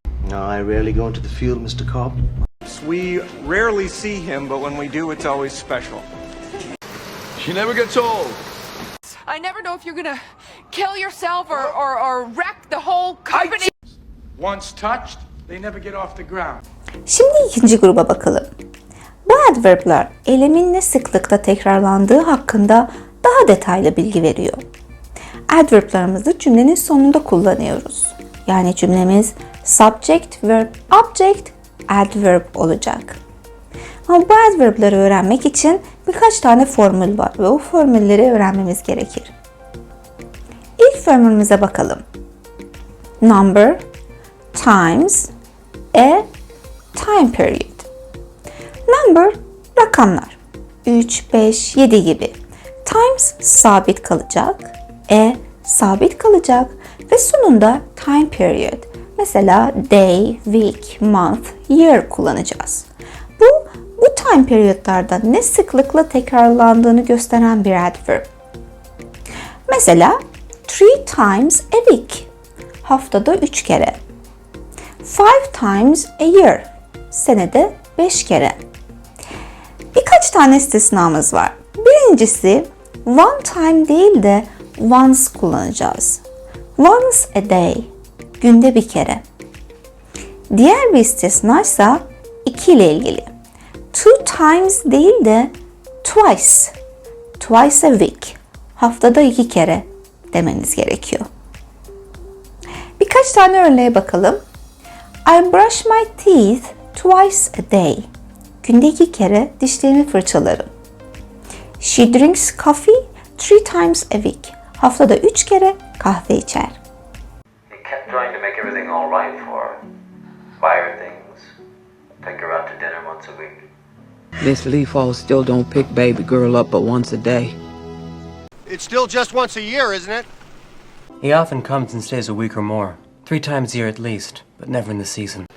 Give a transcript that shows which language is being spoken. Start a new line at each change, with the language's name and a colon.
English: No, I rarely go into the field, Mr. Cobb. We rarely see him, but when we do, it's always special. She never gets old. I never know if you're gonna kill yourself or wreck the whole company. Once touched, they never get off the ground.
Turkish: Şimdi ikinci gruba bakalım. Bu adverb'lar eylemin ne sıklıkla tekrarlandığı hakkında daha detaylı bilgi veriyor. Adverb'larımızı cümlenin sonunda kullanıyoruz. Yani cümlemiz subject, verb, object, adverb olacak. Ama bu adverb'ları öğrenmek için birkaç tane formül var ve o formülleri öğrenmemiz gerekir. İlk formülümüze bakalım.
English: Number, times, time period.
Turkish: Number, rakamlar. 3, 5, 7 gibi. Times sabit kalacak. Sabit kalacak. Ve sonunda time period. Mesela day, week, month, year kullanacağız. Bu time periodlarda ne sıklıkla tekrarlandığını gösteren bir adverb.
English: Mesela 3 times a week.
Turkish: Haftada 3 kere.
English: 5 times a year.
Turkish: senede 5 kere. Birkaç tane istisnamız var. Birincisi one time değil de once kullanacağız.
English: Once a day,
Turkish: günde bir kere. Diğer bir istisna ise iki ile ilgili. Two times değil de twice.
English: Twice a week,
Turkish: haftada 2 kere demeniz gerekiyor. Birkaç tane örneğe bakalım.
English: I brush my teeth twice a day.
Turkish: Günde 2 kere dişlerimi fırçalarım.
English: She drinks coffee 3 times a week.
Turkish: Haftada 3 kere kahve içer.
English: He kept trying to make everything all right for her. Buy her things. Take her out to dinner once a week. Miss Leafall still don't pick baby girl up but once a day. It's still just once a year, isn't it? He often comes and stays a week or more. 3 times a year at least, but never in the season.